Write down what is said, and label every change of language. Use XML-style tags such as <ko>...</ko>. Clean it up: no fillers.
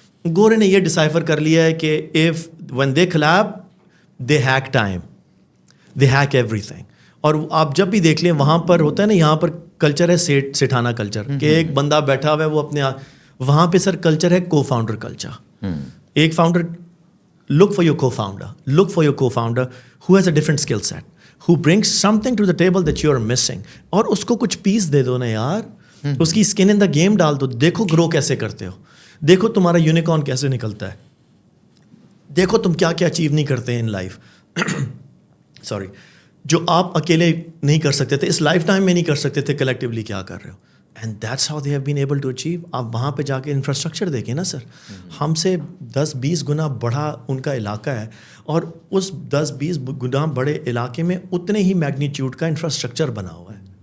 <ur>گورے نے یہ ڈسائفر کر لیا ہے کہ if</ur> <en>when they collab they hack time, they hack everything.</en> <ur>اور آپ جب بھی دیکھ لیں وہاں پر ہوتا ہے نا, یہاں پر کلچر ہے سیٹھانا کلچر, کہ ایک بندہ بیٹھا ہوا ہے وہ اپنے, وہاں پہ سر کلچر ہے کو فاؤنڈر کلچر.</ur> <en>ایک founder, look for your co-founder who has a different skill set, who brings something to the table that you are missing.</en> <ur>اور اس کو کچھ پیس دے دو نا یار, اس کی اسکن ان دا گیم ڈال دو. دیکھو گرو کیسے کرتے ہو, دیکھو تمہارا یونیکارن کیسے نکلتا ہے, دیکھو تم کیا کیا اچیو نہیں کرتے ہیں ان لائف. سوری, جو آپ اکیلے نہیں کر سکتے تھے, اس لائف ٹائم میں نہیں کر سکتے تھے, کلیکٹیولی کیا کر رہے ہو.</ur> <en>And that's how they have been able to achieve.</en> <ur>آپ وہاں پہ جا کے انفراسٹرکچر دیکھیں نا سر, ہم سے 10-20 گنا بڑا ان کا علاقہ ہے, اور اس 10-20 گنا بڑے علاقے میں اتنے ہی میگنیٹیوڈ کا انفراسٹرکچر بنا ہوا ہے.</ur>